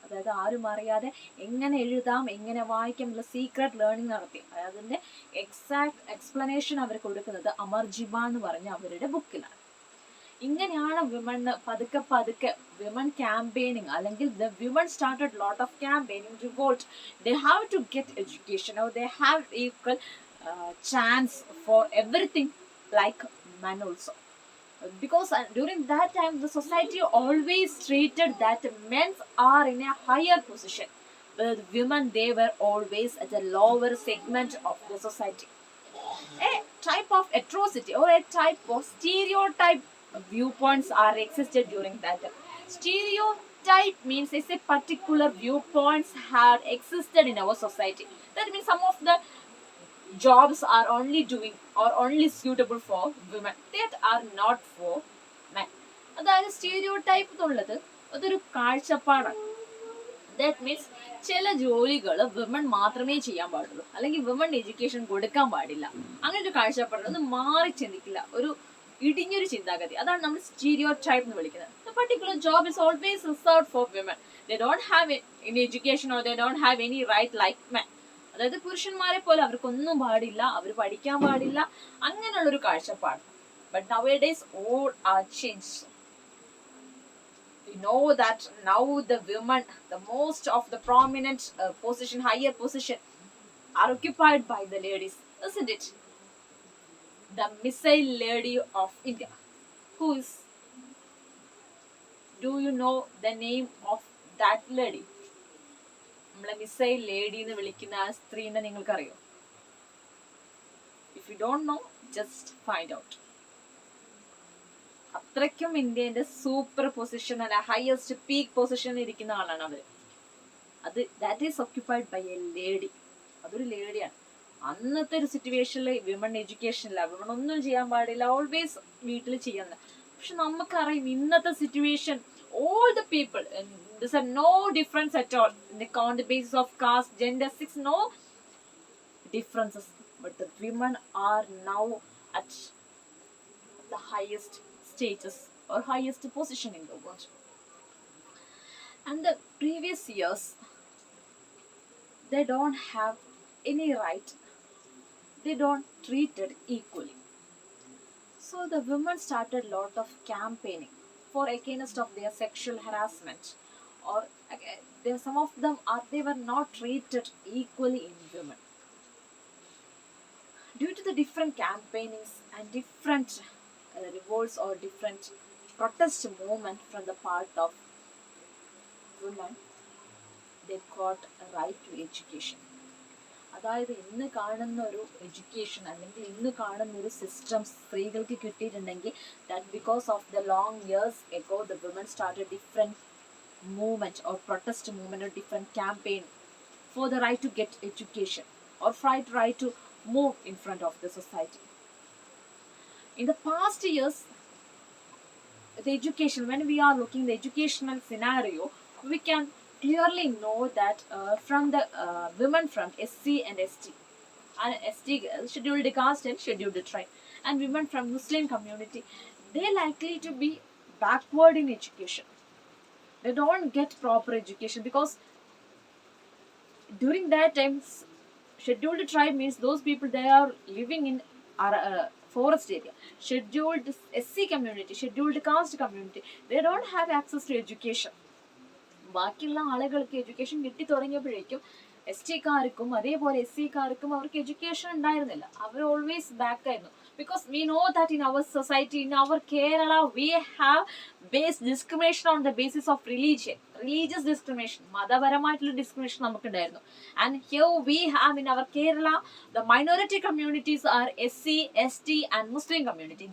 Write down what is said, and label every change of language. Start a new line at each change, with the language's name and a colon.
Malayalam: അതായത് ആരും അറിയാതെ എങ്ങനെ എഴുതാം എങ്ങനെ വായിക്കാം എന്നുള്ള സീക്രട്ട് ലേണിംഗ് നടത്തി. അതിന്റെ എക്സാക്ട് എക്സ്പ്ലനേഷൻ അവർ കൊടുക്കുന്നത് അമർജിബ എന്ന് പറഞ്ഞ അവരുടെ ബുക്കിലാണ്. ഇങ്ങനെയാണ്
English: women
Malayalam: പതുക്കെ പതുക്കെ
English: women campaigning
Malayalam: അല്ലെങ്കിൽ
English: The women started lot of campaigning revolt. They have to get education or they have equal chance for everything like men also, because during that time the society always treated that men are in a higher position, but women they were always at a lower segment of the society. A type of atrocity or a type of stereotype viewpoints are existed during that time. Stereotype means it's a particular viewpoints had existed in our society. That means some of the jobs are only doing or only suitable for women, that are not for men.
Malayalam: അതായത് stereotype എന്നുള്ളത് അതൊരു കാഴ്ചപ്പാടാണ്.
English: that means
Malayalam: ചില ജോലികൾ women മാത്രമേ ചെയ്യാൻ പാടുള്ളൂ, അല്ലെങ്കിൽ വിമൺ എഡ്യൂക്കേഷൻ കൊടുക്കാൻ പാടില്ല, അങ്ങനെ ഒരു കാഴ്ചപ്പാടാണ്. അത് മാറി ചിന്തിക്കില്ല, ഒരു ഇടിഞ്ഞൊരു ചിന്താഗതി. അതാണ് നമ്മൾ സ്റ്റീരിയോടൈപ്പ് എന്ന് വിളിക്കുന്നത്.
English: The particular job is always reserved for women. They don't have any education or they don't have any right like men.
Malayalam: അതായത് പുരുഷന്മാരെ പോലെ അവർക്കൊന്നും പാടില്ല, അവർ പഠിക്കാൻ പാടില്ല, അങ്ങനെയുള്ളൊരു കാഴ്ചപ്പാട്.
English: But nowadays all are changed. We know that now the women, the most of the prominent position, higher position are occupied by the ladies, isn't it? The missile lady of India. Who is? Do you know the name of that lady?
Malayalam: നമ്മളെ missile lady എന്ന് വിളിക്കുന്ന ആ സ്ത്രീനെ നിങ്ങൾക്കറിയോ?
English: If you don't know just find out.
Malayalam: അത്രയ്ക്കും ഇന്ത്യന്റെ super position അല്ല highest peak പൊസിഷനിൽ ഇരിക്കുന്ന ആളാണ് അവര്.
English: അത് that is occupied by a lady.
Malayalam: അതൊരു ലേഡിയാണ്. അന്നത്തെ ഒരു സിറ്റുവേഷനിൽ വിമൺ എഡ്യൂക്കേഷനില്ല, വിമൺ ഒന്നും ചെയ്യാൻ പാടില്ല, ഓൾവേസ് വീട്ടിൽ ചെയ്യാന്നില്ല. പക്ഷെ നമുക്കറിയാം ഇന്നത്തെ situation
English: all the people, and there's no difference at all on the basis of caste, gender, sex, no differences, but the women are now at the highest status or highest position in the world. And the previous years they don't have any right, they don't treated equally. So the women started lot of campaigning for against of their sexual harassment, or some of them they were not treated equally in women. Due to the different campaignings and different revolts or different protest movement from the part of women, they got a right to education.
Malayalam: അതായത് ഇന്ന് കാണുന്ന ഒരു education അല്ലെങ്കിൽ ഇന്ന് കാണുന്ന ഒരു system സ്ത്രീകൾക്ക് കിട്ടിയിട്ടുണ്ടെങ്കിൽ
English: That because of the long years ago the women started different movement or protest movement or different campaign for the right to get education or right to move in front of the society. In the past years the education, when we are looking the educational scenario, we can clearly know that from the women from SC and ST, and ST scheduled caste and scheduled tribe, and women from Muslim community, they likely to be backward in education. They don't get proper education because during that time scheduled tribe means those people they are living in forest area. Scheduled SC community, scheduled caste community, they don't have access to education.
Malayalam: ബാക്കിയുള്ള ആളുകൾക്ക് education കിട്ടി തുടങ്ങിയപ്പോഴേക്കും ST കാർക്കും അതേപോലെ SC കാർക്കും അവർക്ക് education ഉണ്ടായിരുന്നില്ല. അവർ always back ആയിരുന്നു.
English: because we know that in our society, in our Kerala, we have based discrimination on the basis of religion, religious discrimination,
Malayalam: മതപരമായിട്ടുള്ള
English: discrimination
Malayalam: നമുക്കുണ്ടായിരുന്നു.
English: And here we have in our Kerala, the minority communities are SC, ST and Muslim community.